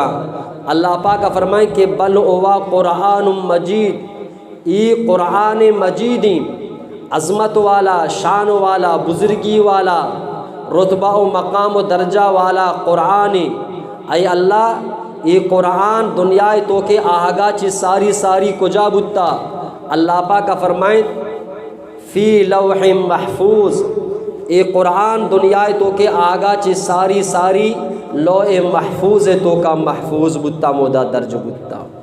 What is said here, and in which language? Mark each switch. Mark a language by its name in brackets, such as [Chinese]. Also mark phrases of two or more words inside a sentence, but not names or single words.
[Baluchi] اللہ پاک فرمائیں کہ [Arabic] بل ہوا قرآن مجید. [Baluchi] ای قرآن مجیدی عظمت والا، شان والا، بزرگی والا، رتبہ و مقام و درجہ والا قرآن. اے اللہ یہ قرآن دنیای تو کے آہگا چی ساری کجا بتا. اللہ پاک فرمائیں [Arabic] فی لوح محفوظ. [Baluchi] اے قرآن دنیای تو کے آہگا چی ساری لوح محفوظ تو کا محفوظ بتا مودا درج بتا.